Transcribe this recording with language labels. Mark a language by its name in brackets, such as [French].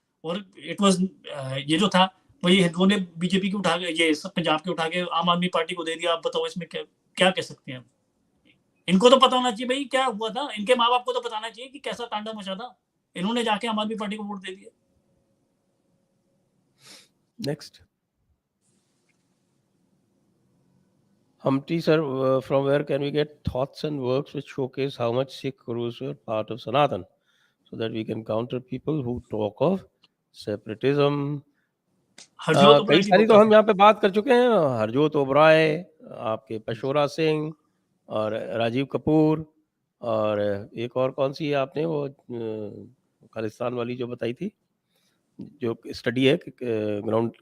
[Hindi] और [English] it was [Hindi] ये जो था वो ये हिंदुओं ने बीजेपी की उठा के, ये सब पंजाब के उठा के आम आदमी पार्टी को दे दिया। आप बताओ इसमें क्या कह सकते हैं। इनको तो पता होना चाहिए भाई क्या हुआ था, इनके माँ बाप को तो बताना चाहिए कि कैसा तांडव मचा था। इन्होंने जाके आम आदमी पार्टी को वोट दे दिया। [English] Next, Humpty sir, from where can we get thoughts and works which showcase how much Sikh gurus were part of Sanatan, so that we can counter people who talk of separatism? [Hindi] कई सारी तो हम यहाँ पे बात कर चुके हैं। हरजोत ओबराय, आपके पशोरा सिंह और राजीव कपूर, और एक और कौन सी है आपने वो खालिस्तान वाली जो बताई थी, जो स्टडी है ग्राउंड